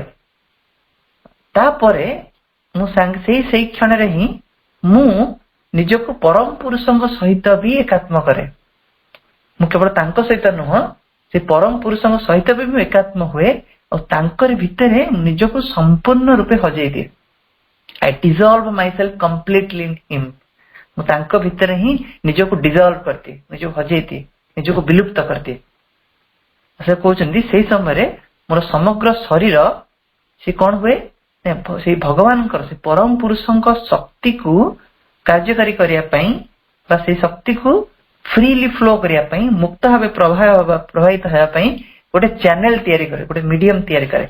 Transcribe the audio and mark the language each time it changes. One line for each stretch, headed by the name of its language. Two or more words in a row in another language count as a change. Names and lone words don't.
Odia: ତାପରେ ମୁଁ ସେଇ କ୍ଷଣରେ ହିଁ ମୁଁ ନିଜକୁ ପରମ ପୁରୁଷଙ୍କ ସହିତ ବି ଏକାତ୍ମ କରେ। ମୁଁ କେବଳ ତାଙ୍କ ସହିତ ନୁହଁ, ସେ ପରମ ପୁରୁଷଙ୍କ ସହିତ ବି ମୁଁ ଏକାତ୍ମ ହୁଏ ଆଉ ତାଙ୍କରି ଭିତରେ ନିଜକୁ ସମ୍ପୂର୍ଣ୍ଣ ରୂପେ ହଜେଇ ଦିଏ।
English: I dissolve myself completely in him.
Odia: ମୁଁ ତାଙ୍କ ଭିତରେ ହିଁ ନିଜକୁ ଡିଜଲ୍ଭ କରିଦିଏ, ନିଜକୁ ହଜେଇ ଦିଏ, ନିଜକୁ ବିଲୁପ୍ତ କରିଦିଏ। ସେ କହୁଛନ୍ତି ସେଇ ସମୟରେ ମୋର ସମଗ୍ର ଶରୀର ସେ କଣ ହୁଏ, ସେଇ ଭଗବାନଙ୍କର ସେ ପରମ ପୁରୁଷଙ୍କ ଶକ୍ତିକୁ କାର୍ଯ୍ୟକାରୀ କରିବା ପାଇଁ ବା ସେଇ ଶକ୍ତିକୁ
English: freely flow
Odia: କରିବା ପାଇଁ, ମୁକ୍ତ ଭାବେ ପ୍ରବାହିତ ହେବା ପାଇଁ ଗୋଟେ ଚ୍ୟାନେଲ ତିଆରି କରେ, ଗୋଟେ ମିଡିୟମ ତିଆରି କରେ।